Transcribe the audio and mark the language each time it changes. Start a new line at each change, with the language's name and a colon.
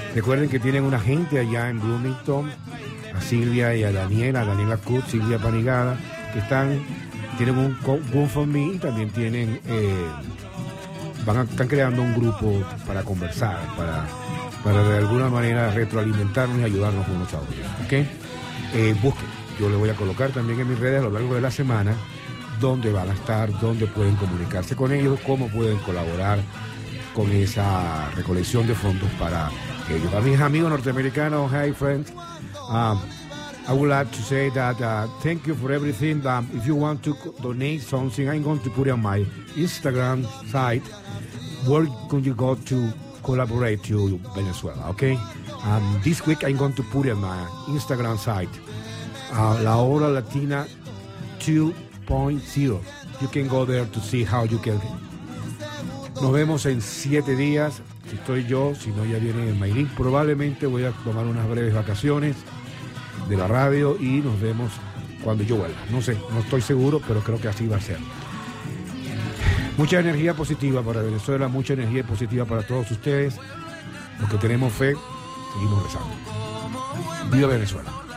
Spanish: Recuerden que tienen una gente allá en Bloomington, a Silvia y a Daniela Cut, Silvia Panigada, que están, tienen un GoFundMe y también tienen, están creando un grupo para conversar, para de alguna manera retroalimentarnos y ayudarnos unos a otros. ¿Ok? Busquen. Yo le voy a colocar también en mis redes a lo largo de la semana dónde van a estar, dónde pueden comunicarse con ellos, cómo pueden colaborar con esa recolección de fondos para ellos. A mis amigos norteamericanos,
English: hey friends, I would like to say that thank you for everything. If you want to donate something, I'm going to put it on my Instagram site. Where could you go to collaborate to Venezuela, okay? This week I'm going to put it on my Instagram site. La Hora Latina 2.0. You can go there to see how you can.
Spanish: Nos vemos en 7 días. Si estoy yo, si no, ya viene Maylin. Probablemente voy a tomar unas breves vacaciones de la radio y nos vemos cuando yo vuelva. No sé, no estoy seguro, pero creo que así va a ser. Mucha energía positiva para Venezuela, mucha energía positiva para todos ustedes. Los que tenemos fe, seguimos rezando. Viva Venezuela.